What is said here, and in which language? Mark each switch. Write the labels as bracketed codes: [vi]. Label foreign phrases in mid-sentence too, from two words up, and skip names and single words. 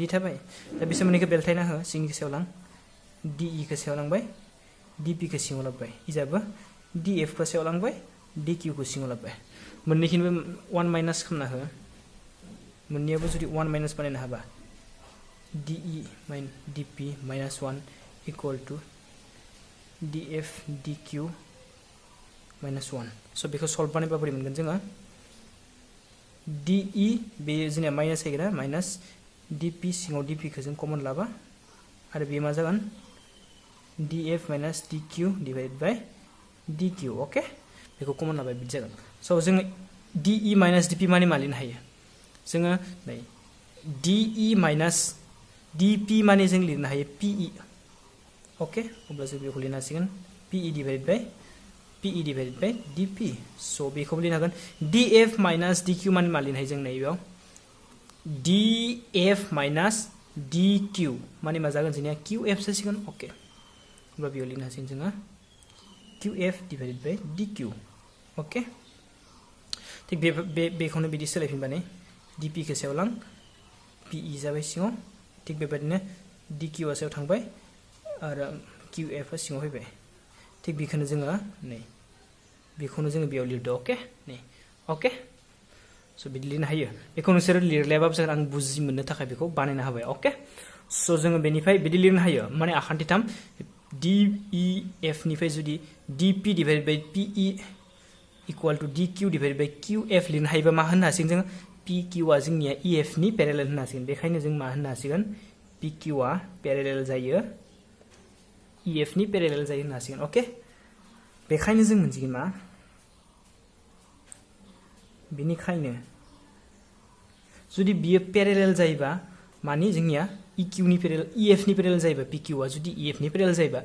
[brx] थाबाय दा बिसोर मोननैखौ बेलथायना हो सिंनि सायाव लां DE खौ सायाव लांबाय DP खौ सिङाव लाबबाय इजाबो DF खौ सायाव लांबाय DQ खौ सिङाव लाबबाय मोननैखिनबो 1 माइनास खालामना हो मोननैयाबो जुदि 1 माइनास बानायनो हाबा [en] DE DP minus 1 equal to DF DQ minus 1 [brx] so बेखौ सल्व बानायबा बोरै मोनगोन जोङो DE बे जोंनिया माइनास जायगोन माइनास DP सिङाव DP खौ जों कमन लाबा आरो बे मा जागोन [en] DF minus DQ divided by DQ [brx] ओके बेखौ कमन लाबाय बिदि जागोन so जोङो [en] DE minus DP [brx] माने मा लिरनो हायो जोङो नै [en] DE minus DP [brx] माने जों लिरनो हायो PE ओके अब्ला जों बेखौ लिरनो हासिगोन [en] PE divided by DP [brx] so बेखौ लिरनो हागोन [en] DF minus DQ [brx] माने मा लिरनो हायो जों नैबेयाव [en] DF minus DQ [brx] माने मा जागोन जोंनिया QF जासिगोन ओके अब्ला बेयाव लिरनो हासिगोन जोङो [en] QF divided by DQ [brx] ओके थिक बेखौनो बिदि सोलायफिनबानै DP खौ सायाव लां PE जाबाय सिङाव थिक बेबायदिनो DQ आ सायाव थांबाय आरो QF आ सिङाव फैबाय थिक बेखौनो जोङो नै बेखौनो जोङो बेयाव लिरदो ओके नै ओके सो बिदि लिरनो हायो बेखौ नोंसोर लिरलायाबाबो जागोन आं बुजि मोननो थाखाय बेखौ बानायना होबाय ओके सो जोङो बेनिफ्राय बिदि लिरनो हायो माने आखान्थि 3 DEF निफ्राय जुदि [en] DP divided by PE equal to DQ divided by QF [brx] लिरनो हायोबा मा होननो हासिगोन जों PQ आ जोंनिया EF नि पेरेलेल होननो हासिगोन बेखायनो जों मा होननो हासिगोन PQ आ पेरेलेल जायो EF नि पेरेलेल जायो होननो हासिगोन ओके बेखायनो जों मोनसिगोन मा बेनिखायनो जुदि बियो पेरेलेल जायोबा मानि जोंनिया EQ नि पेरेलेल EF नि पेरेलेल जायोबा PQ आ जुदि EF नि पेरेलेल जायोबा